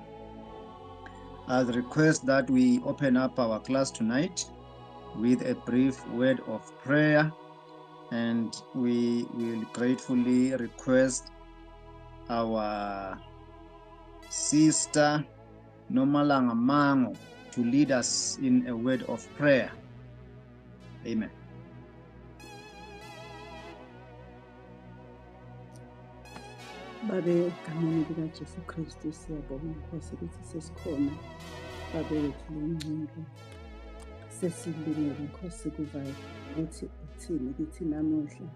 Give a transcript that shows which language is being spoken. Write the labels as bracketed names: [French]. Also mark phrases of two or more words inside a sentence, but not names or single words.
[English] I request that we open up our class tonight with a brief word of prayer, and we will gratefully request our sister Nomalanga Mango to lead us in a word of prayer. Amen. [Zulu] Babe, egameni likaJesu Kristu siyabonga Nkosi ukuthi sesikhona. Babe wethu lomncane sesilungele Nkosi kuvayo ukuthi uthini kithi namuhla.